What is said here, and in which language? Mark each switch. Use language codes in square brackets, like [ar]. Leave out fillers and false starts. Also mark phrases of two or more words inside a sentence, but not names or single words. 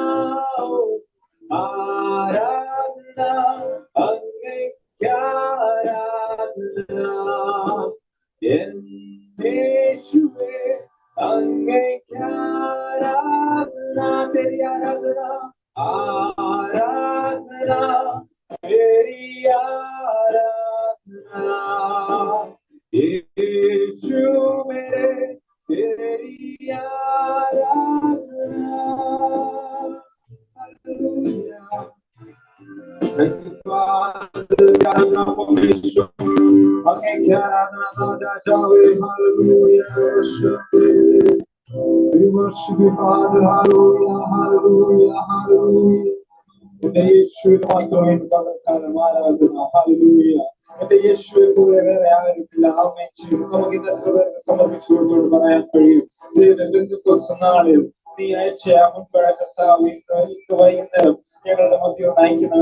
[ml] ആരാധന അങ്ങേക്കാരാധന എന്നേശുവേ അങ്ങേക്കാരാധന. [hi] तेरी आराधना आराधना तेरी आराधना येशु मेरे तेरी आराधना. [en] Hallelujah. Thank you, Father. Hallelujah. We worship you, Father. Hallelujah. Hallelujah. Hallelujah. [ml] എന്റെ യേശുവിന് മാത്രമേ ആരാധന. ഹല്ലേലൂയ. എന്റെ യേശുവെ പോലെ വേറെ ആരുമില്ല. ആമേൻ. നമുക്ക് ഇത് എത്ര പേർക്ക് സമർപ്പിച്ചു കൊടുത്തോട് പറയാൻ കഴിയും? പെന്തക്കോസ്ത് നാളിൽ നീ അയച്ച മുൻപഴ കർത്താവ് ഇന്ന് വൈകുന്നേരം ഞങ്ങളുടെ മധ്യ നയിക്കുന്നവൻ.